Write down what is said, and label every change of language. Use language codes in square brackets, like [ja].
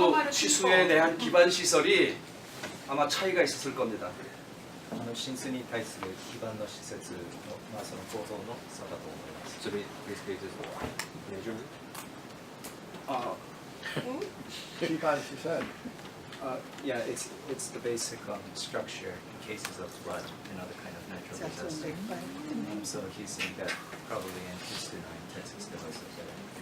[ko] 취수에 대한 기반 시설이 아마 차이가 있었을 겁니다. [ja] 浸水に対する基盤の施設の、その構造の差だと思います。 [en] So basically this measurement? Kiban, she said. Yeah, it's the basic structure in cases of flood and other kind of natural disaster. So he's saying that probably in Houston or in Texas there was a better